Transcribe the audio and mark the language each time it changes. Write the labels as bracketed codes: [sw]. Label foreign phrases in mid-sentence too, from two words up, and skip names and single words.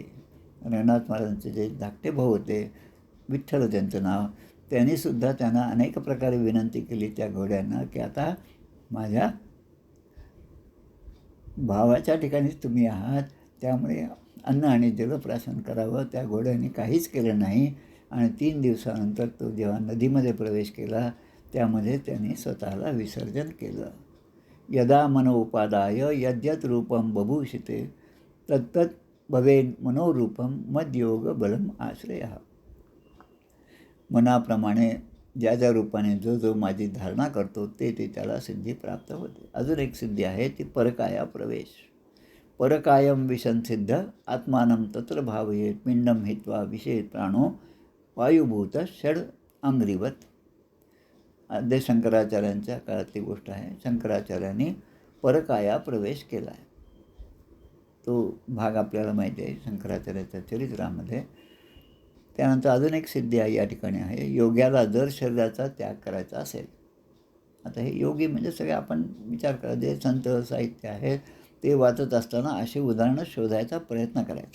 [mr] रंगनाथ महाराजांचे जे धाकटे भाऊ होते, विठ्ठल त्यांचं नाव, त्यांनीसुद्धा त्यांना अनेक प्रकारे विनंती केली त्या घोड्यांना की आता माझ्या भावाच्या ठिकाणीच तुम्ही आहात, त्यामुळे अन्न आणि जलप्राशन करावं. त्या घोड्याने काहीच केलं नाही, आणि 3 दिवसानंतर तो जेव्हा नदीमध्ये प्रवेश केला त्यामध्ये त्यांनी स्वतःला विसर्जन केलं. [sa] यदा मनोपादाय यद्यत रूपम बभूषिते तत्तत् भवेन मनोरूपम मद्योग बलम आश्रयः. [mr] मनाप्रमाणे ज्या ज्या रूपाने जो माझी धारणा करतो ते त्याला सिद्धी प्राप्त होते. अजून एक सिद्धी आहे ती परकाया प्रवेश. [sa] परकायम विसंसिद्ध आत्मानं तत्र भावयेत पिंडम हित्वा विषेत प्राणो वायुभूत षड अंग्रिवत. [mr] आद्य शंकराचार्यांच्या काळातली गोष्ट आहे. शंकराचार्यांनी परकाया प्रवेश केला आहे. तो भाग आपल्याला माहिती आहे शंकराचार्याच्या चरित्रामध्ये. त्यानंतर अजून एक सिद्धी आहे या ठिकाणी आहे, योग्याला जर शरीराचा त्याग करायचा असेल. आता हे योगी म्हणजे सगळे आपण विचार करा, जे संत साहित्य आहे ते वाचत असताना अशी उदाहरणं शोधायचा प्रयत्न करायचा.